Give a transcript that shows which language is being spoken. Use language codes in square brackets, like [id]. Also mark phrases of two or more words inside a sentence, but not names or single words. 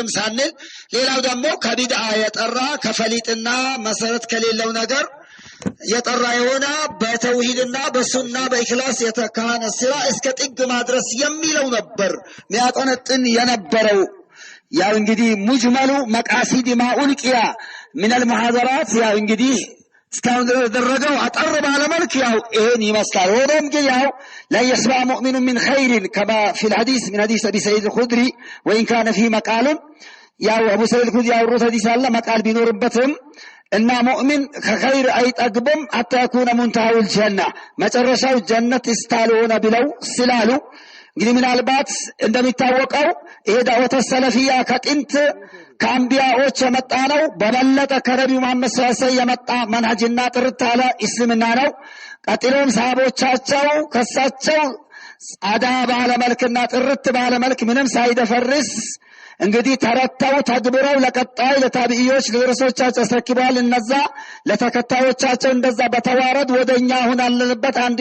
[am] ሳንል ሌላው ደግሞ ከቢድዓ የጠራ ከፈሊጥና መሰረት ከሌለው ነገር የጠራ የሆነ በተውሂድና በሱና በኢኽላስ የተካነ ስራ እስከ ጥግ ማድረስ የሚለው ነበር ሚያቆነጥን የነበረው። ያው እንግዲህ [ar] مجمل مقاصد ما ألقي من المحاضرات [am] ያው እንግዲህ እስካሁን ደረገው አጠር ባለ መልክ ያው ይሄን ይመስላል። ሆኖም ግን ያው [ar] لا يسمع مؤمن من خير كما في الحديث من حديث أبي سعيد الخدري وإن كان فيه مقال [am] ያው አቡ ሰዒድ الخدري ያወሩት ሐዲስ አለ መቃል ቢኖርበትም እና ሙእሚን ከኸይር አይጠግብም አታ [ar] يكون منتهى الجنة [am] መጨረሻው ጀነት እስታልሆነ ብለው ስላሉ እንግዲህ ምናልባት እንደሚታወቀው ይሄ ዳዕወተ ሰለፊያ ከጥንት ከአንቢያዎች የመጣ ነው። በበለጠ ከነቢዩ መሐመድ [ar] صلى الله عليه وسلم [am] የመጣ መንሀጅና ጥርት ያለ እስልምና ነው። ቀጥሎም ሰሃቦቻቸው ከሳቸው ጻዳ ባለ መልክና ጥርት ባለ መልክ ምንም ሳይደፈርስ እንግዲህ ተረተው ተግብረው ለቀጣይ ለታቢዒዎች ለረሶቻቸው አስረክበዋል። እነዛ ለተከታዮቻቸው እንደዛ በተዋረድ ወደኛ አሁን አለንበት